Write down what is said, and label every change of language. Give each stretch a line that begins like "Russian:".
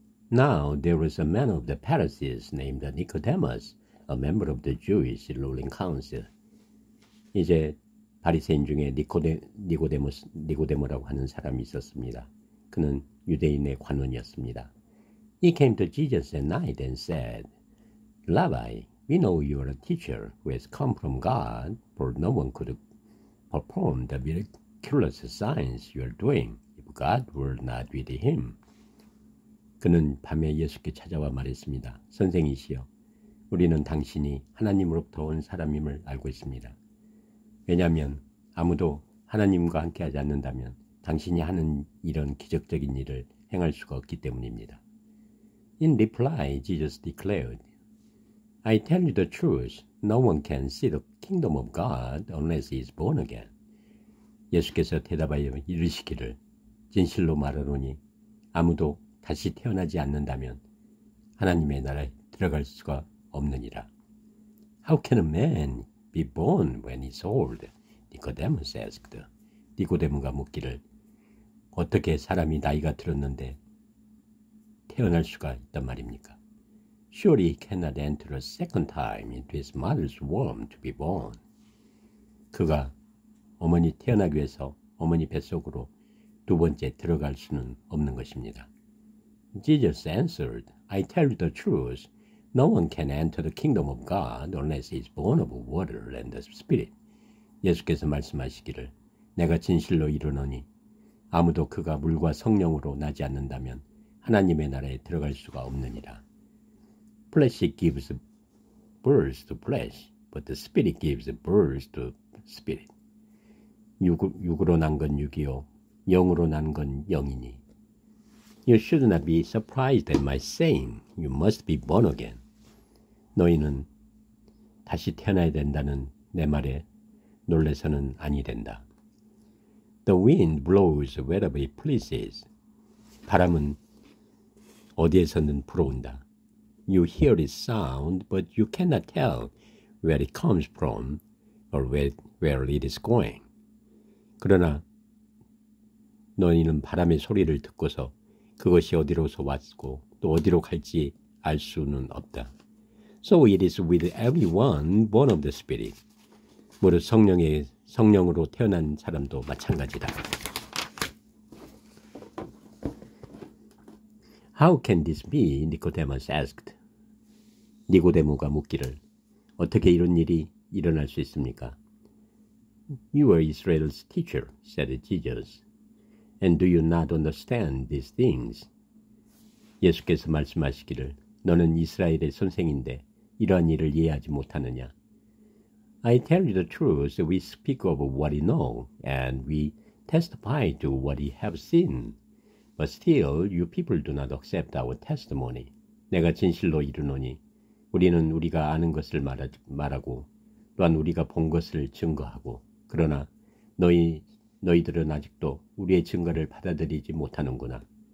English: Now there was a man of the Pharisees named Nicodemus, a member of the Jewish ruling council.
Korean: 이제 바리새인 중에 니고데모라고 하는 사람이 있었습니다. 그는 유대인의 관원이었습니다.
English: He came to Jesus at night and said, Rabbi, we know you are a teacher who has come from God, for no one could perform the miraculous signs you are doing if God were not with him.
Korean: 그는 밤에 예수께 찾아와 말했습니다. 선생이시여, 우리는 당신이 하나님으로부터 온 사람임을 알고 있습니다. 왜냐하면 아무도 하나님과 함께하지 않는다면 당신이 하는 이런 기적적인 일을 행할 수가 없기 때문입니다.
English: In reply, Jesus declared, I tell you the truth, no one can see the kingdom of God unless he is born again.
Korean: 예수께서 대답하여 이르시기를, 진실로 말하노니 아무도 다시 태어나지 않는다면 하나님의 나라에 들어갈 수가 없느니라.
English: How can a man be born when he is old? Nicodemus asked.
Korean: 니고데모가 묻기를, 어떻게 사람이 나이가 들었는데 태어날 수가 있단 말입니까?
English: Surely he cannot enter a second time into his mother's womb to be born.
Korean: 그가 어머니 태어나기 위해서 어머니 뱃속으로 두 번째 들어갈 수는 없는 것입니다.
English: Jesus answered, I tell you the truth, no one can enter the kingdom of God unless he is born of water and the Spirit.
Korean: 예수께서 말씀하시기를, 내가 진실로 이르노니 아무도 그가 물과 성령으로 나지 않는다면 하나님의 나라에 들어갈 수가 없느니라.
English: Flesh gives birth to flesh, but the Spirit gives birth to Spirit.
Korean: 육으로 난 건 육이요, 영으로 난 건 영이니.
English: You should not be surprised at my saying, you must be born again.
Korean: 너희는 다시 태어나야 된다는 내 말에 놀래서는 아니 된다.
English: The wind blows wherever it pleases.
Korean: 바람은 어디에서는 불어온다.
English: You hear its sound, but you cannot tell where it comes from or where it is going.
Korean: 그러나 너희는 바람의 소리를 듣고서 그것이 어디로서 왔고 또 어디로 갈지 알 수는 없다.
English: So it is with everyone born of the Spirit.
Korean: 무릇 성령으로 태어난 사람도 마찬가지다.
English: How can this be? Nicodemus asked.
Korean: 니고데모가 묻기를, 어떻게 이런 일이 일어날 수 있습니까?
English: You are Israel's teacher, said Jesus. And do you not understand these things?
Korean: 예수께서 말씀하시기를, 너는 이스라엘의 선생인데 이러한 일을 이해하지 못하느냐?
English: I tell you the truth, we speak of what we know, and we testify to what we have seen. But still, you people do not accept our testimony.
Korean: 내가 진실로 이르노니, 우리는 우리가 아는 것을 말하고, 또한 우리가 본 것을 증거하고, 그러나 너희들은 아직도 우리의 증거를 받아들이지 못하는구나.